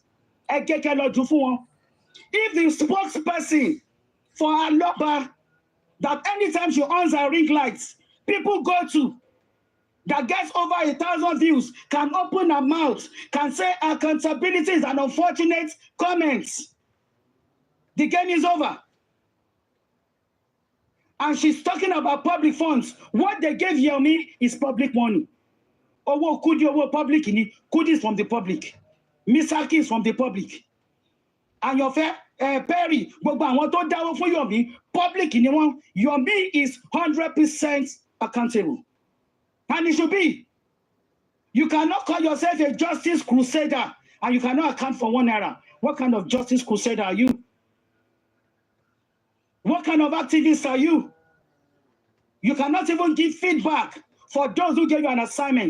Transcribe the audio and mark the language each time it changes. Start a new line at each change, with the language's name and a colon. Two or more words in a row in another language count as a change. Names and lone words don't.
English: If the spokesperson for Aloba, that anytime she on her ring lights, people go to, that gets over 1,000 views, can open her mouth, can say accountability is an unfortunate comment. The game is over. And she's talking about public funds. What they gave Yomi is public money.
Yoruba: Owo Kudi, owo
English: public, Kudi is from the public. Misaki is from the public. And your Perry,
Yoruba: gbogbo àwọn tó dáwọ́ fún Yomi, public ni wọ́n.
English: Yomi is 100% accountable. And it should be. You cannot call yourself a justice crusader and you cannot account for 1 naira. What kind of justice crusader are you? What kind of activist are you? You cannot even give feedback for those who gave you an assignment.